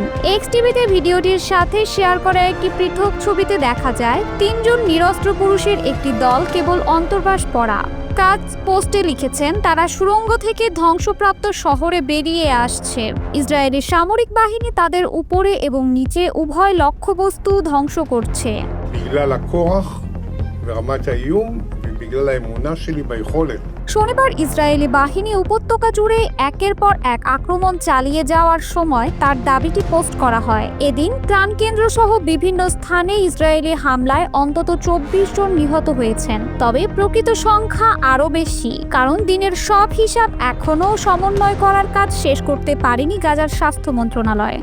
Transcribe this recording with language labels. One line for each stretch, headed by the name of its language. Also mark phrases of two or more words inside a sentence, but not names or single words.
Bangla: এক্স টিভিতে ভিডিওটির সাথে শেয়ার করা একটি পৃথক ছবিতে দেখা যায় 3 জন নিরস্ত্র পুরুষের একটি দল কেবল অন্তর্বাস পরা। কাজ পোস্টে লিখেছেন, তারা সুড়ঙ্গ থেকে ধ্বংসপ্রাপ্ত শহরে বেরিয়ে আসছে। ইসরায়েলের সামরিক বাহিনী তাদের উপরে এবং নিচে উভয় লক্ষ্যবস্তু ধ্বংস করছে।
Hebrew: בגלל האמונה שלי ביכולת.
Bangla: শনিবার ইসরায়েলি বাহিনী উপত্যকা জুড়ে একের পর এক আক্রমণ চালিয়ে যাওয়ার সময় তার দাবিটি পোস্ট করা হয়। এদিন ত্রাণকেন্দ্র সহ বিভিন্ন স্থানে ইসরায়েলি হামলায় অন্তত 24 জন নিহত হয়েছেন। তবে প্রকৃত সংখ্যা আরও বেশি, কারণ দিনের সব হিসাব এখনও সমন্বয় করার কাজ শেষ করতে পারেনি গাজার স্বাস্থ্য মন্ত্রণালয়।